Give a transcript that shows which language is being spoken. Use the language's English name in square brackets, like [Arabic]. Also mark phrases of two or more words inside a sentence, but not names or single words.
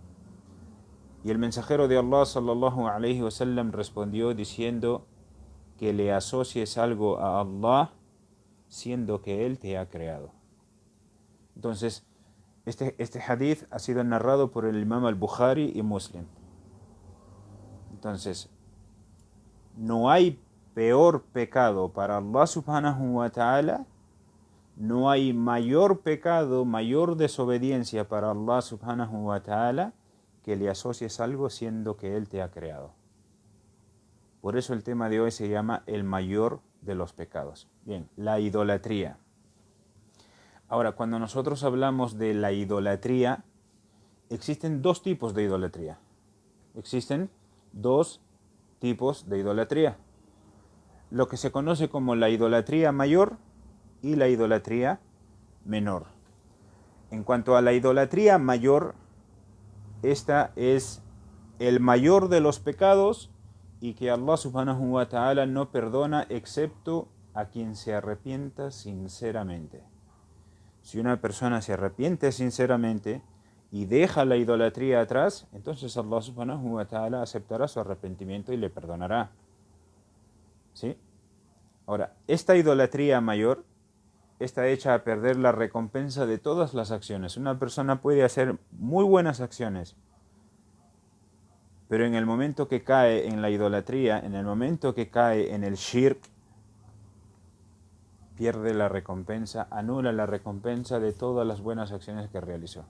[Spanish] Y el mensajero de Allah [Arabic] صلى الله عليه وسلم [Spanish] respondió diciendo: que le asocies algo a Allah siendo que Él te ha creado. Entonces, este hadith ha sido narrado por el imam al-Bukhari y Muslim. Entonces, no hay peor pecado para Allah [Arabic] سبحانه وتعالى, [Spanish] no hay mayor pecado, mayor desobediencia para Allah [Arabic] سبحانه وتعالى [Spanish] que le asocies algo siendo que Él te ha creado. Por eso el tema de hoy se llama el mayor de los pecados. Bien, la idolatría. Ahora, cuando nosotros hablamos de la idolatría, existen dos tipos de idolatría. Existen dos tipos de idolatría. Lo que se conoce como la idolatría mayor y la idolatría menor. En cuanto a la idolatría mayor, esta es el mayor de los pecados y que Allah [Arabic] سبحانه وتعالى [Spanish] no perdona excepto a quien se arrepienta sinceramente. Si una persona se arrepiente sinceramente y deja la idolatría atrás, entonces Allah [Arabic] سبحانه وتعالى [Spanish] aceptará su arrepentimiento y le perdonará. ¿Sí? Ahora, esta idolatría mayor está hecha a perder la recompensa de todas las acciones. Una persona puede hacer muy buenas acciones, pero en el momento que cae en la idolatría, en el momento que cae en el shirk, pierde la recompensa, anula la recompensa de todas las buenas acciones que realizó.